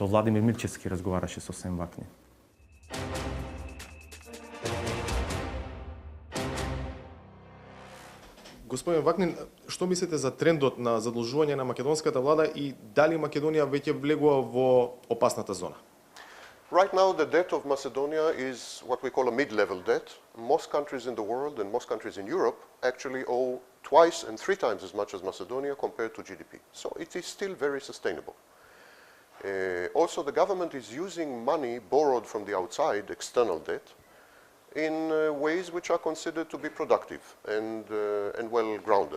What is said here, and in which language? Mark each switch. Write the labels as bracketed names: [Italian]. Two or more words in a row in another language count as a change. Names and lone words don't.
[Macedonian] Владимир Мирчевски разговараше со Сем Вакнин. Господин Вакнин, што мислите за трендот на задолжување на македонската влада и дали Македонија веќе влегува во опасната зона? [English] Right now, the debt of Macedonia is what we call a mid-level debt. Most countries in the world and most countries in Europe actually owe twice and 3 times as much as Macedonia compared to GDP. So it is still very sustainable. Also, the government is using money borrowed from the outside, external debt, in ways which are considered to be productive and well-grounded.